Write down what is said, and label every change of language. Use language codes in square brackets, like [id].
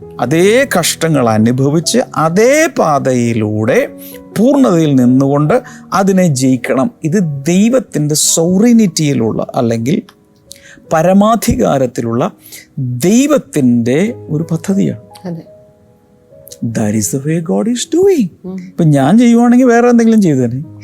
[ml] അതേ കഷ്ടങ്ങൾ അനുഭവിച്ച് അതേ പാതയിലൂടെ പൂർണ്ണതയിൽ നിന്നുകൊണ്ട് അതിനെ ജയിക്കണം. ഇത് ദൈവത്തിൻ്റെ സോവറിനിറ്റിയിലുള്ള അല്ലെങ്കിൽ പരമാധികാരത്തിലുള്ള ദൈവത്തിൻ്റെ ഒരു പദ്ധതിയാണ്. [en] That is the way God is doing. [ml] ഇപ്പം ഞാൻ ചെയ്യുവാണെങ്കിൽ വേറെ എന്തെങ്കിലും ചെയ്തു തന്നെ.